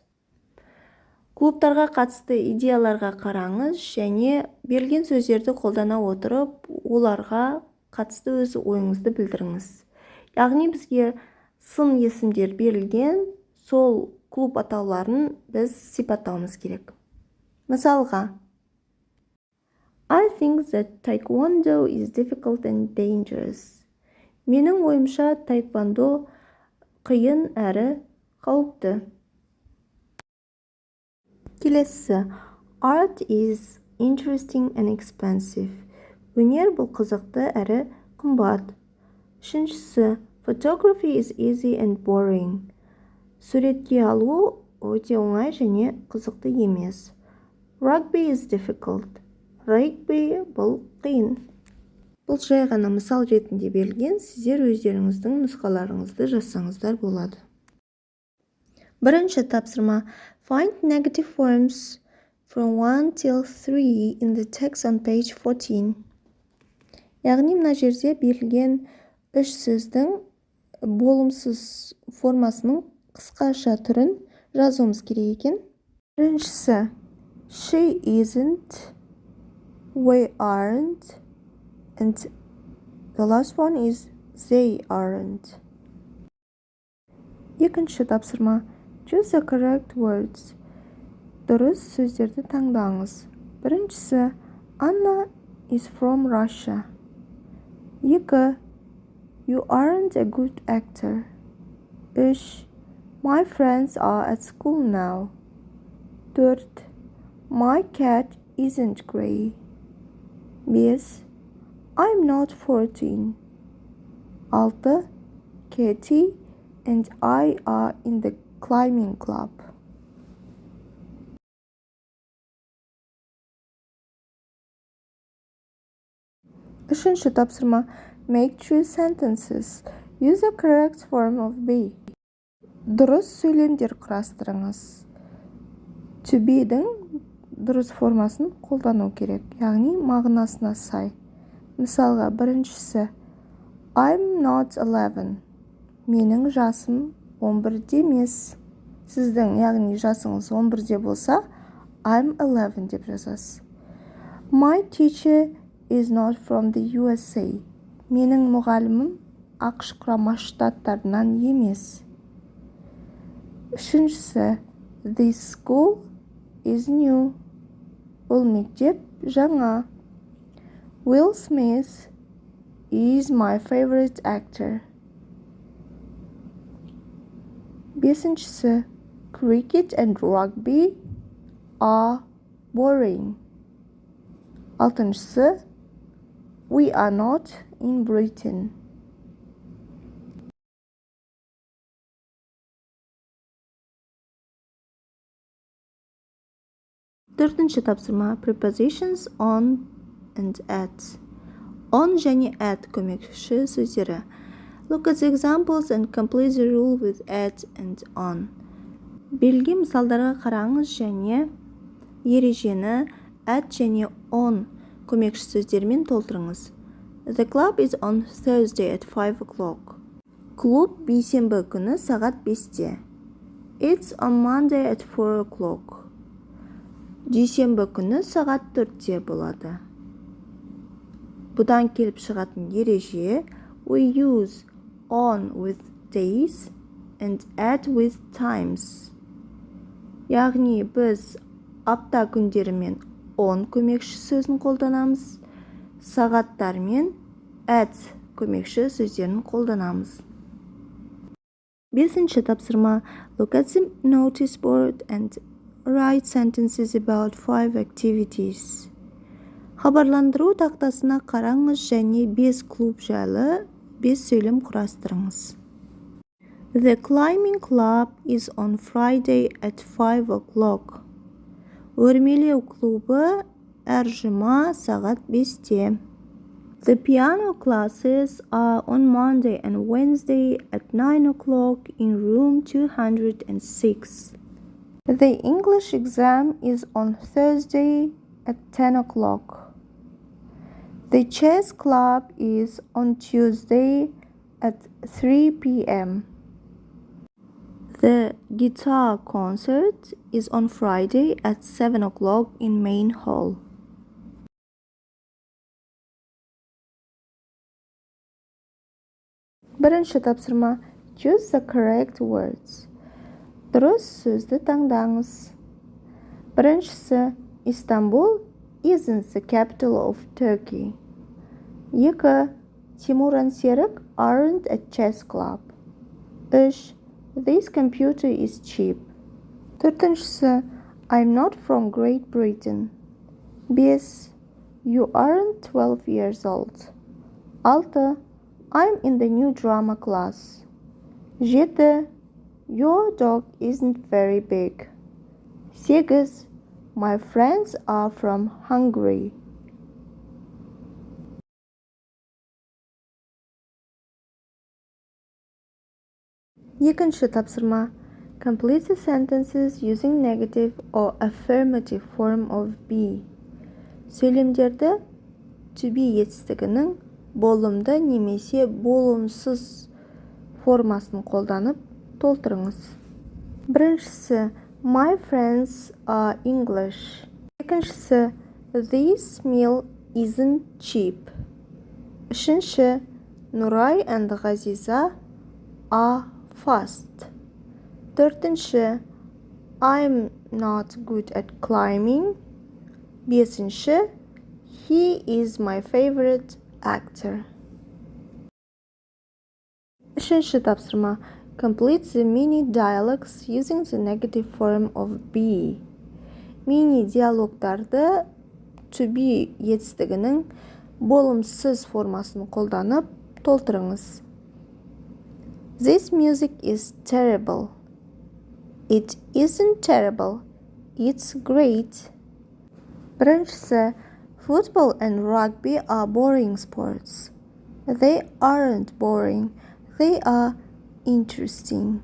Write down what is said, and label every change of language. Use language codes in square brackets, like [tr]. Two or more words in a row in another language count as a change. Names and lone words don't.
[kk] Клубтарға қатысты идеяларға қараңыз және берілген сөздерді қолдана отырып, оларға қатысты өз ойыңызды білдіріңіз. Яғни бізге сын есімдер берілген, сол клуб атауларын біз сипаттауымыз керек. Мысалға, [en] I think that taekwondo is difficult and dangerous. [kk] Менің ойымша таеквондо қиын әрі қауіпті. Келесі, [en] art is interesting and expensive. [kk] Өнер бұл қызықты әрі қымбат. Үшіншісі, [en] photography is easy and boring. [kk] Суретке алу өте оңай және қызықты емес. [en] Rugby is difficult. [kk] Rugby бұл қиын. Бұл жай ғана мысал ретінде берілген, сіздер өздеріңіздің нұсқаларыңызды жазсаңыздар болады. Бірінші тапсырма. [en] Find negative forms from 1 till 3 in the text on page 14. [kk] Яғни мына жерде берілген үш сөздің болымсыз формасының қысқаша түрін жазуымыз керек екен. Біріншісі, [en] she isn't, we aren't, and the last one is they aren't. [kk] Екінші тапсырма. [en] Choose the correct words. [kk] Дұрыс сөздерді таңдаңыз. Біріншісі, [en] Anna is from Russia. Екі, you aren't a good actor. Үш, my friends are at school now. Төрт, my cat isn't gray. Бес, I'm not 14. Алты, Katie and I are in the climbing club. [kk] Үшінші тапсырма. [en] Make true sentences. Use the correct form of be. [kk] Дұрыс сөйлемдер құрастырыңыз. [en] To be- [kk] дің дұрыс формасын қолдану керек, яғни мағынасына сай. Мысалға, біріншісі, [en] I'm not 11. [kk] Менің жасым 11-де емес. Сіздің, яғни жасыңыз 11-де болса, [en] I'm 11 [kk] деп жазасыз. [en] My teacher is not from the USA. [kk] Менің мұғалімім ақш құрама штаттарынан емес. Үшіншісі, [en] this school is new. [kk] Бұл мектеп жаңа. [en] Will Smith is my favorite actor. Бесіншісі, cricket and rugby are boring. Алтыншысы, we are not in Britain. [kk] Төртінші тапсырма. [en] Prepositions on and at. [kk] On және at көмекші сөздері. [en] Look at the examples and complete the rule with at and on. [kk] Берілген мысалдарға қараңыз және ережені at және on көмекші сөздермен толтырыңыз. [en] The club is on Thursday at 5 o'clock. [kk] Клуб бейсенбі күні сағат 5-те. [en] It's on Monday at 4 o'clock. [kk] Дүйсенбі күні сағат 4-те болады. Бұдан келіп шығатын ереже [en] we use on with days and at with times. [kk] Яғни біз апта күндерімен on көмекші сөзін қолданамыз, сағаттармен at көмекші сөздерін қолданамыз. Бесінші тапсырма. [en] Look at the notice board and write sentences about 5 activities. [kk] Хабарландыру тақтасына қараңыз және 5 клуб жайлы 5 сөйлем құрастырыңыз. [en] The climbing club is on Friday at 5 o'clock. [kk] Өрмелеу клубы әр жұма сағат 5-те. [en] The piano classes are on Monday and Wednesday at 9 o'clock in room 206. The English exam is on Thursday at 10 o'clock. The chess club is on Tuesday at 3 p.m. The guitar concert is on Friday at 7 o'clock in main hall. [kk] Бірінші тапсырма. [en] Choose the correct words. [kk] Дұрыс сөзді таңдаңыз. Біріншісі, [en] Istanbul isn't the capital of Turkey. 2. Тимур and Серік aren't a chess club. 3. This computer is cheap. 4. I'm not from Great Britain. 5. You aren't 12 years old. 6. I'm in the new drama class. 7. Your dog isn't very big. 6. My friends are from Hungary. [kk] Екінші тапсырма. [en] Complete the sentences using negative or affirmative form of be. [kk] Сөйлемдерді [en] to be [kk] етістігінің болымды немесе болымсыз формасын қолданып толтырыңыз. Біріншісі, [en] My friends are English. Екіншісі, This meal isn't cheap. Үшінші, Nuray and Ғазиза are fast. Төртінші, I'm not good at climbing. Бесінші, He is my favorite actor. [kk] Үшінші тапсырма. [en] Complete the mini dialogues using the negative form of be. [kk] Мини диалогтарды [en] to be [kk] етістігінің болымсыз формасын қолданып толтырыңыз. [en] This music is terrible. It isn't terrible. It's great. Біріншісі, Football and rugby are boring sports. They aren't boring. They are interesting.